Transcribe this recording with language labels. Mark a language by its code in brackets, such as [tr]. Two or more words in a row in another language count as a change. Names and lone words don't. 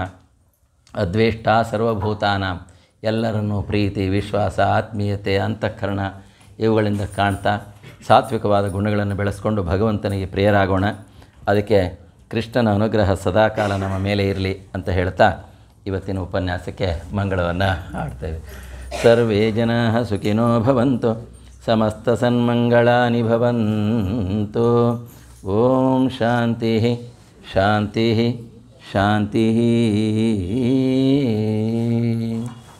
[sa] ಅದ್ವೇಷ್ಟ ಸರ್ವಭೂತಾನಾಂ, [kn] ಎಲ್ಲರನ್ನೂ ಪ್ರೀತಿ, ವಿಶ್ವಾಸ, ಆತ್ಮೀಯತೆ, ಅಂತಃಕರಣ ಇವುಗಳಿಂದ ಕಾಣ್ತಾ ಸಾತ್ವಿಕವಾದ ಗುಣಗಳನ್ನು ಬೆಳೆಸ್ಕೊಂಡು ಭಗವಂತನಿಗೆ ಪ್ರಿಯರಾಗೋಣ. ಅದಕ್ಕೆ ಕೃಷ್ಣನ ಅನುಗ್ರಹ ಸದಾಕಾಲ ನಮ್ಮ ಮೇಲೆ ಇರಲಿ ಅಂತ ಹೇಳ್ತಾ ಇವತ್ತಿನ ಉಪನ್ಯಾಸಕ್ಕೆ ಮಂಗಳವನ್ನು ಹಾಡ್ತೇವೆ. [sa] ಸರ್ವೇ ಜನಾಃ ಸುಖಿನೋ ಭವಂತು, ಸಮಸ್ತ ಸನ್ಮಂಗಳಾನಿ ಭವಂತು. ಓಂ ಶಾಂತಿ ಶಾಂತಿ ಶಾಂತಿ.